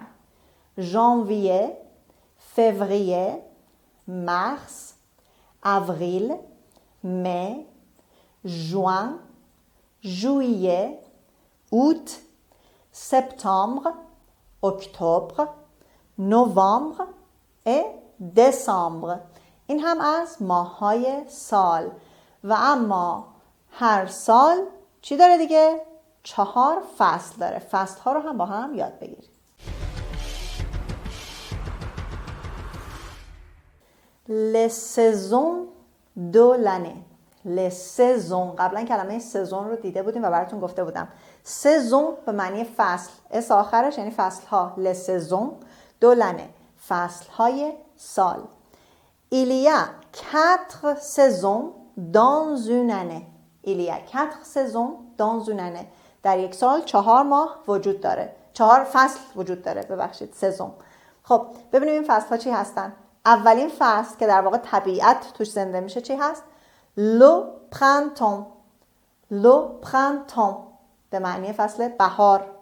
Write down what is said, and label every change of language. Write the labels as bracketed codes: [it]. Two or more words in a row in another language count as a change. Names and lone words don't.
[fa] ژانویه، فوریه، مارس، آوریل، می، ژوئن، ژوئیه، اوت، سپتامبر، اکتبر، نوامبر و دسامبر. این هم از ماه‌های سال. و اما هر سال چی داره دیگه؟ 4 فصل داره. فصل‌ها رو هم با هم یاد بگیرید. [fr] Les saisons de l'année. Les saisons. [fa] قبلا کلمه سزون رو دیده بودیم و براتون گفته بودم. سزون به معنی فصل. اس آخرش یعنی فصل‌ها. [fr] Les saisons de l'année. [fa] فصل‌های سال. [fr] Il y a 4 saisons dans une année. Il y a 4 saisons dans une année. [fa] در یک سال 4 ماه وجود داره. 4 فصل وجود داره. ببخشید سزون. خب ببینیم این فصل ها چی هستن. اولین فصل که در واقع طبیعت توش زنده میشه چی هست؟ [fr] le printemps [fa] به معنی فصل بهار.